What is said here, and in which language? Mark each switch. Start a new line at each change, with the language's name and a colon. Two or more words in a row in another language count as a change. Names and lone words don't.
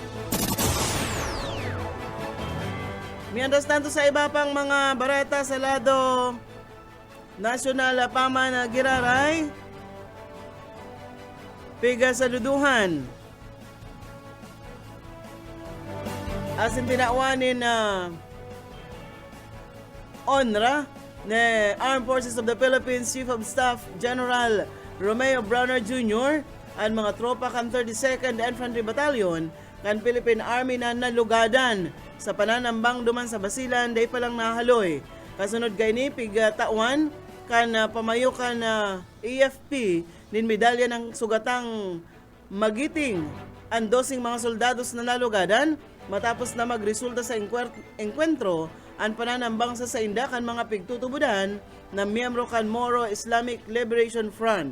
Spanish: Mientras tanto
Bikol: sa iba pang mga bareta sa lado nasyonal paman na giraray, piga sa duduhan. Asin tinawanin na ONRA na Armed Forces of the Philippines Chief of Staff General Romeo Browner Jr. ang mga tropa kan 32nd Infantry Battalion kan Philippine Army na nalugadan sa pananambang duman sa Basilan day palang nahaloy. Kasunod kay ni pigatawan kan pamayo kan AFP nin medalya ng sugatang magiting ang 12 mga soldados na nalugadan matapos na magresulta sa engkwentro ang pananambang sa sainda kan mga pigtutubudan na miyembro kan Moro Islamic Liberation Front.